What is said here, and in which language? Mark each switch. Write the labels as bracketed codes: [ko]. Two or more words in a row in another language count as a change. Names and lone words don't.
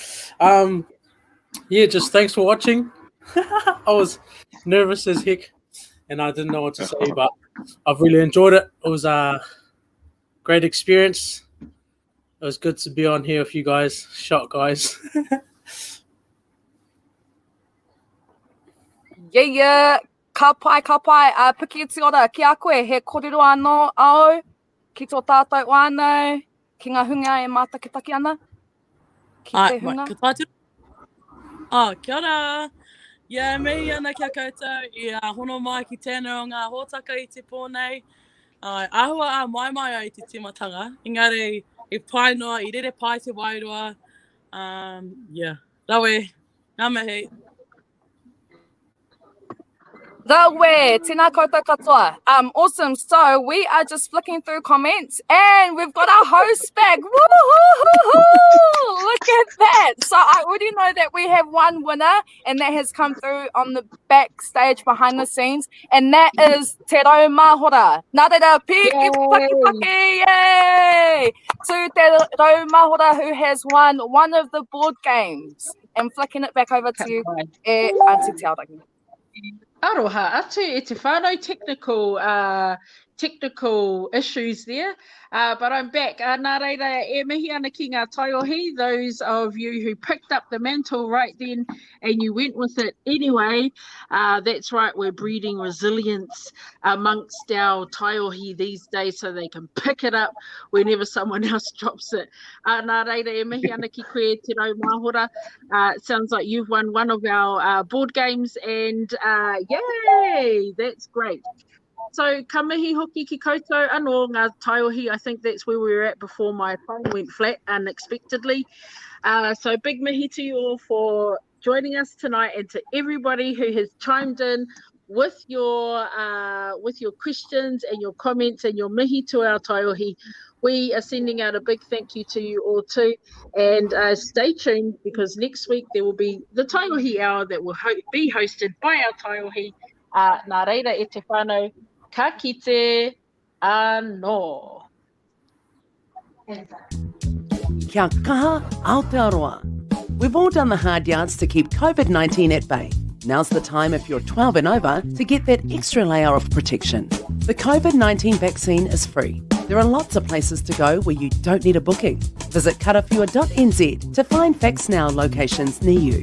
[en] Yeah, just thanks for watching. I was nervous as heck, and I didn't know what to say, but I've really enjoyed it. It was a great experience. It was good to be on here with you guys, shot guys. Yeah. [mi] Ka pai. Piki te ora ki a koe, he kōrero anō au, ki tō tātou wānau, ki ngā hunga e mātakitaki ana. Ki te hunga. Kia ora. Ia, mei ana kia koutou, ia hono mai ki tēnei o ngā hōtaka i te pōnei. Āhua mai ai te timatanga. Engari, e pai noa, I rere pai te wairua. Rawe, ngā mihi. Rawe, tēnā koutou katoa. [en] Awesome. So we are just flicking through comments and we've got our host back. Woo-hoo-hoo-hoo! Look at that. So I already know that we have one winner and that has come through on the backstage behind the scenes, and that is Te Rau Mahora. [mi] Nā reira, piki, [en] yay! To Te Rau Mahora, who has won one of the board games. And flicking it back over to you, Auntie Te Aorangi. [mi] Aroha atu e te whānau [en] technical issues there, but I'm back. [mi] Nā reira, e mihi ana ki ngā taiohi, [en] those of you who picked up the mantle right then and you went with it anyway. That's right, we're breeding resilience amongst our taiohi these days so they can pick it up whenever someone else drops it. [mi] Nā reira, e mihi ana ki koe Te Rau Mahora. [en] It sounds like you've won one of our board games, and yay, that's great. So, [mi] ka mihi hoki ki koutou anō ngā taiohi. [en] I think that's where we were at before my phone went flat unexpectedly. So, big mihi to you all for joining us tonight, and to everybody who has chimed in with your questions and your comments and your mihi to our taiohi. We are sending out a big thank you to you all too, and stay tuned, because next week there will be the Taiohi Hour that will be hosted by our taiohi. [mi] Nā reira e te whānau, ka kite anō. Kia kaha Aotearoa. [en] We've all done the hard yards to keep COVID-19 at bay. Now's the time, if you're 12 and over, to get that extra layer of protection. The COVID-19 vaccine is free. There are lots of places to go where you don't need a booking. Visit KARAWHIUA.nz to find Facts Now locations near you.